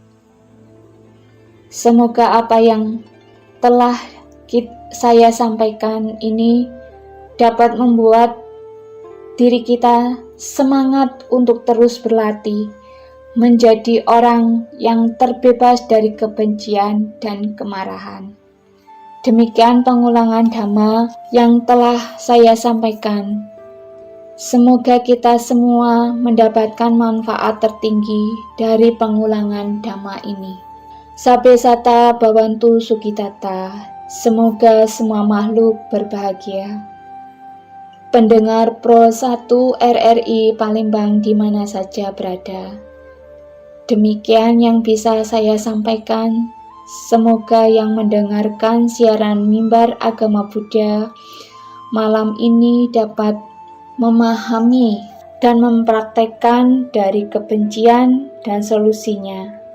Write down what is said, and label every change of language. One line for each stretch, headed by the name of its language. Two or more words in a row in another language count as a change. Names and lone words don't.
Indonesian: Semoga apa yang telah saya sampaikan ini dapat membuat diri kita semangat untuk terus berlatih menjadi orang yang terbebas dari kebencian dan kemarahan. Demikian pengulangan dhamma yang telah saya sampaikan. Semoga kita semua mendapatkan manfaat tertinggi dari pengulangan dhamma ini.
Pali: Sabe sata bhavantu sukitata.
Indonesian: Semoga semua makhluk berbahagia. Pendengar Pro 1 RRI Palembang di mana saja berada. Demikian yang bisa saya sampaikan. Semoga yang mendengarkan siaran Mimbar Agama Buddha malam ini dapat memahami dan mempraktekkan dari kebencian dan solusinya.